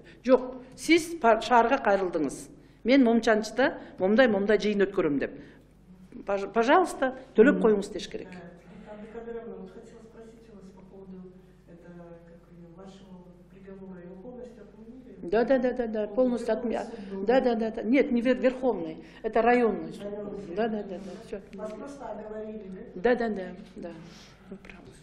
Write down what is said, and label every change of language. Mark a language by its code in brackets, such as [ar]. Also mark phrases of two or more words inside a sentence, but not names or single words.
[ky] Жок, сиз шаарга кайрылдыңыз. Мен момчанчыда момдай жыйын өткөрөм деп. Пожалуйста, төлөп коюңуз деш керек. [ru] Да, полностью отменяю. Да. Нет, не верховный, это районный. Да, все. Вас просто оговорили, да? Да. Вы правы.